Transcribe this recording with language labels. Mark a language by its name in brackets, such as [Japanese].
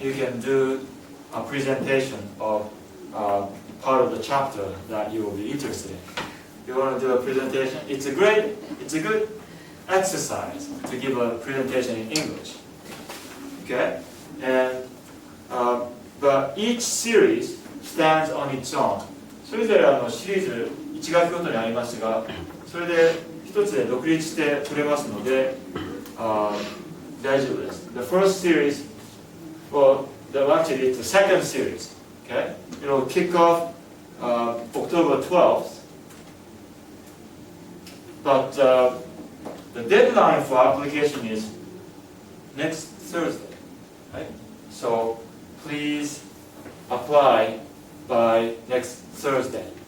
[English] You can do a presentation of part of the chapter that you will be interested in. You want to do a presentation? It's a good exercise to give a presentation in English. Okay? And but each series stands on its own. [Japanese] それぞれシリーズ1学期ごとにありますが、それで一つで独立して取れますので、大丈夫です。 [English] The first series, well, actually it's the second series. Okay? It'll kick off October 12th. But the deadline for application is next Thursday. Right? So please apply by next Thursday.